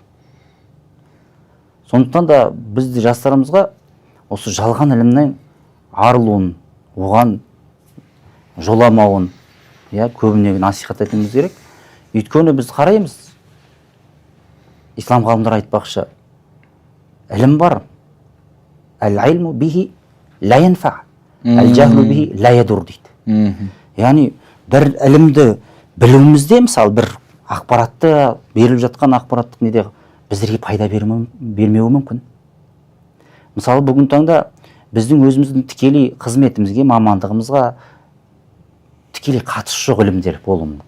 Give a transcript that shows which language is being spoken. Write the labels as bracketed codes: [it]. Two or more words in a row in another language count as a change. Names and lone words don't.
[kk] Сондықтан да біз де жастарымызға осы жалған ілімнен арылуын, оған жоламауын көбіне насихат етуіміз керек. Өйткені біз қараймыз, ислам ғалымдары айтпақшы, ілім бар, [ar] العلم به لا ينفع، الجهل به لا يضر [kk] дейді. Яғни бір ілімді білуімізде, мысалы бір ақпаратты, беріліп жатқан ақпараттық неде біздерге пайда бермеуі мүмкін. Мысалы бүгін таңда біздің өзіміздің тікелей қызметімізге, мамандығымызға тікелей қатысы жоқ ілімдер болуы мүмкін.